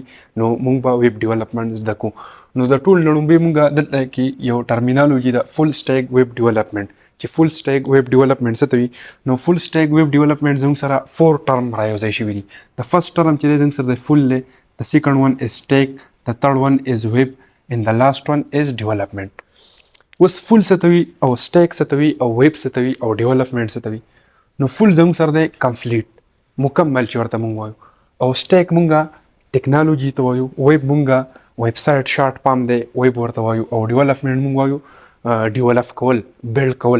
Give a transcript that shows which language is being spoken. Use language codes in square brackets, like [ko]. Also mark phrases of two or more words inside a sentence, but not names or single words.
[ps] نو مونږ به [en] web development [ps] زده کوو. نو د ټول نه لومړی مونږ دلته کې یو ټرمینالوجي د [en] full stack web development [ps] چې [en] full stack web development [ps] څه ته وي. نو [en] full stack web development [ps] زموږ سره 4 ټرم رايوځای شوي دي. [en] د first term [ps] چې دی زموږ سره د فول دی، [en] د second one is stack, د third one is web and the last one is development. [ps] اوس فول څه ته وي او سټیک څه ته وي او ویب څه ته وي او ډیولپمنٹ څه ته وي. نو فول زموږ سره دی کمپلیټ مکمل چې ورته مونږ وایو، او سټیک مونږه ټیکنالوجي ته وایو، ویب مونږه [en] web site short form [ps] دی ویب ورته وایو، او ډیولپمنٹ مونږ وایو ډیولپ کول، بیلډ کول.